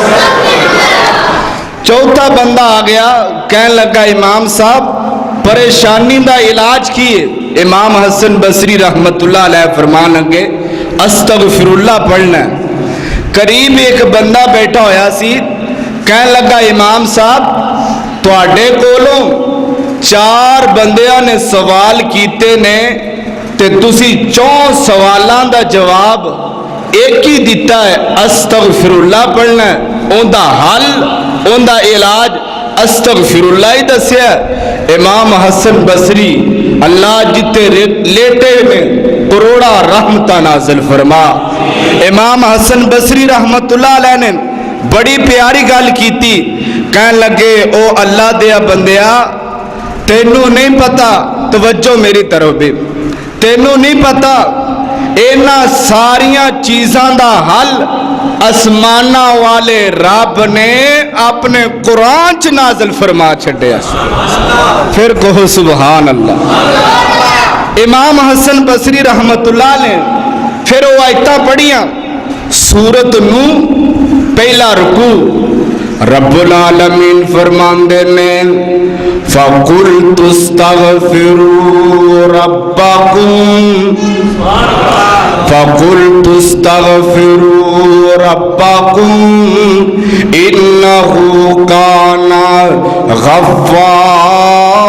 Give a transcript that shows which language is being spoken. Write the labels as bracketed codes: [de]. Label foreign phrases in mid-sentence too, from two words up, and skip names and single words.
[pa] چوتھا بندہ آ گیا، کہنے لگا امام صاحب پریشانی دا علاج کیے۔ امام حسن بصری [ar] رحمت اللہ علیہ [pa] فرمان لگے [ar] استغفر اللہ [pa] پڑھنا ہے۔ قریب ایک بندہ بیٹھا ہویا سی، کہنے لگا امام صاحب تواڈے کولوں 4 بندیاں نے سوال کیتے نے تے تسی 4 سوالاں دا جواب ایک ہی دیتا ہے، [ar] استغفر اللہ [pa] پڑھنا ہے، اون دا حل اون دا علاج [ar] استغفر اللہ [pa] ہی دسیا۔ امام حسن بصری اللہ جتے لیٹے میں کروڑا رحمتہ نازل فرما۔ امام حسن بصری [ar] رحمت اللہ علیہ [pa] نے بڑی پیاری گل کیتی، کہنے لگے او اللہ دیا بندیا، تینوں نہیں پتا، توجہ میری طرف بھی، تینوں نہیں پتا اینا ساریاں چیزاں دا حل اسمانہ والے رب نے اپنے قرآن چ نازل فرما چھڑیا۔ پھر کہو [ar] سبحان اللہ۔ [pa] امام حسن بصری [ar] رحمت اللہ [pa] نے پھر وہ آیتاں پڑھیاں، سورت نو پہلا رکوع، رب العالمین فرماندے نے [ar] فَقُلْتُ اسْتَغْفِرُوا رَبَّكُمْ فَقُلْتُ اسْتَغْفِرُوا رَبَّكُمْ إِنَّهُ كَانَ غَفَّارًا